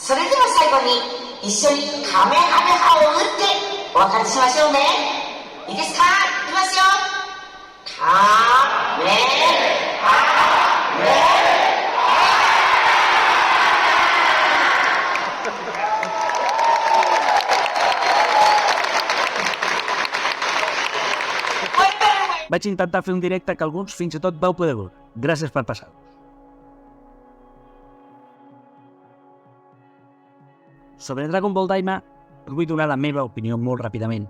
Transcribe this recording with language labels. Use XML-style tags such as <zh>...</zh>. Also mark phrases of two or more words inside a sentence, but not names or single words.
<ja>それでは最後に一緒にカメハメハを打ってお別れしましょうね。いいですか？いきますよ。カメハメ。</ja> <ca>Vaig intentar fer un directe que alguns fins i tot vau poder veure. Gràcies per passar-vos. Sobre Dragon Ball Daima us vull donar la meva opinió molt ràpidament.</ca>